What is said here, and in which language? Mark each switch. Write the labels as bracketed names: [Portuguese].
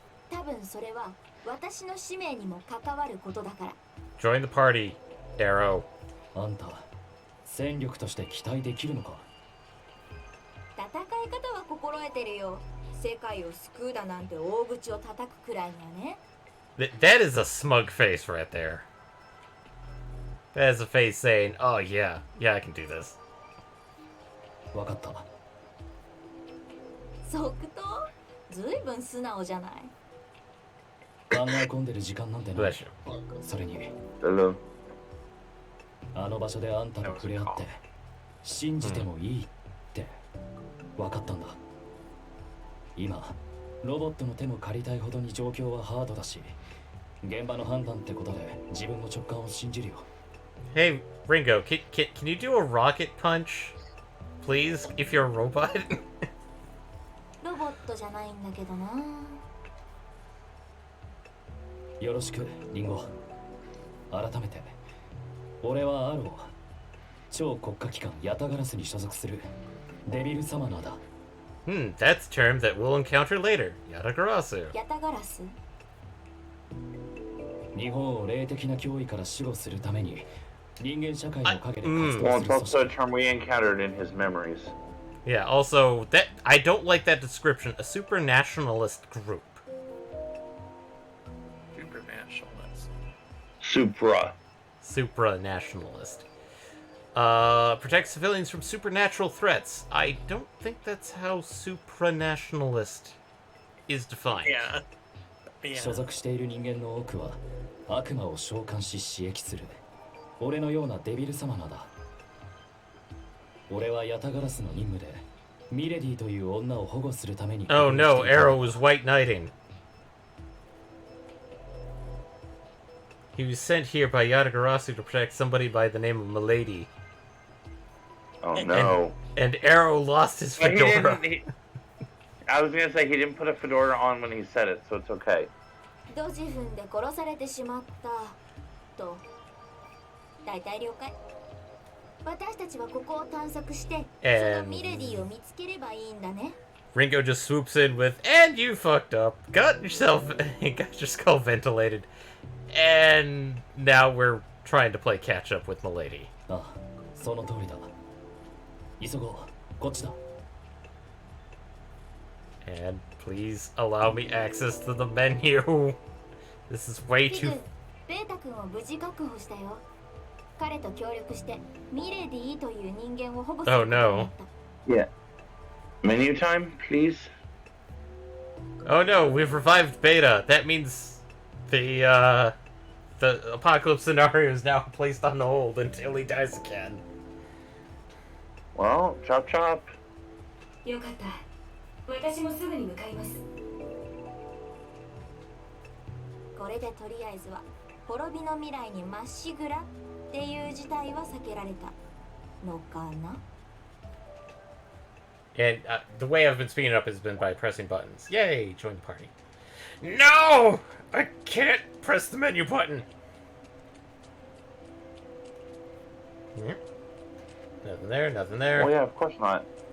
[Japanese] 多分それは私の使命にも関わることだから。 [English] Join the party, Arrow. [Japanese] あんた戦力として期待できるのか？戦い方は心得てるよ。世界を救うだなんて大口を叩くくらいにはね。 [English] That is a smug face right there. That is a face saying, "Oh yeah, yeah, I can do this." [Japanese] わかった。即答？ずいぶん素直じゃない。考え込んでる時間なんてない。それに。 [English] Hello. [Japanese] あの場所であんたと触れ合って信じてもいいって分かったんだ。今ロボットの手も借りたいほどに状況はハードだし、現場の判断ってことで自分の直感を信じるよ。 [English] Hey, Ringo, can you do a rocket punch, please, if you're a robot? [Japanese] ロボットじゃないんだけどな。よろしく、リンゴ。改めて、俺はアロー、超国家機関ヤタガラスに所属するデビルサマナーだ。 [English] That's a term that we'll encounter later. Yatagarasu. [Japanese] ヤタガラス？日本を霊的な脅威から守護するために人間社会の陰で活 [English] Well, [Japanese] 動 [English] it's [Japanese] する [English] also [Japanese] 組 [English] a [Japanese] 織。 [English] term we encountered in his memories. Yeah, also, that I don't like that description. A supranationalist group. Supernationalist. Supra. Supranationalist. Protect civilians from supernatural threats. I don't think that's how supranationalist is defined. Yeah. Yeah. [Japanese] 所属している人間の多くは悪魔を召喚し刺激する。俺のようなデビル様なだ。俺はヤタガラスの任務でミレディという女を保護するために。 [English] Oh no, Arrow was white knighting. He was sent here by Yatagarasu to protect somebody by the name of Milady. Oh no. And Arrow lost his But fedora. I was gonna say he didn't put a fedora on when he said it, so it's okay. [Japanese] ドジ踏んで殺されてしまったと大体了解。私たちはここを探索してそのミレディを見つければいいんだね。 [English] Ringo just swoops in with, and you fucked up. Got your skull ventilated. And now we're trying to play catch up with Milady. [Japanese] ああ、その通りだ。急ごう。こっちだ。 [English] And please allow me access to the menu. This is way [Japanese] ピ [English] too... [Japanese] グ、ベータ君を無事確保したよ。彼と協力してミレディという人間を保護することになった。 [English] Yeah. Menu time, please. Oh no, we've revived Beta. That means the apocalypse scenario is now placed on hold until he dies again. Well, chop chop. [Japanese] よかった。私もすぐに向かいます。これでとりあえずは滅びの未来にまっしぐらっていう事態は避けられたのかな。 [English] And the way I've been speeding up has been by pressing buttons. Yay, join the party. No! I can't press the menu button. Nothing there, nothing there. Oh yeah, of course not.